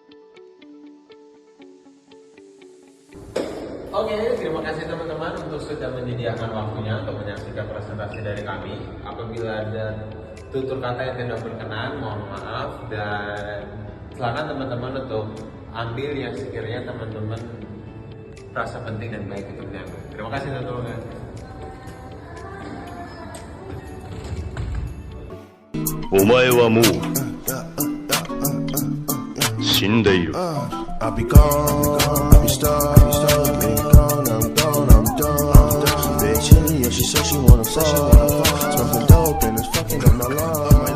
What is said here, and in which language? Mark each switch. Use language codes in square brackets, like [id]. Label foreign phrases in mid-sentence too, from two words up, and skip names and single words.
[id] Oke, terima kasih teman-teman untuk sudah menyediakan waktunya untuk menyaksikan presentasi dari kami. Apabila ada tutur kata yang tidak berkenan, mohon maaf, dan silakan teman-teman untuk ambil yang sekiranya teman-teman rasa penting dan baik untuk diambil. Terima kasih teman-teman. [ja] お前はもう死んでいる。 [en] I'll be gone, I'll be stuck, been gone, I'm done. Bitch, yeah, she said she wanna fuck, smoking dope and it's fucking on my lungs.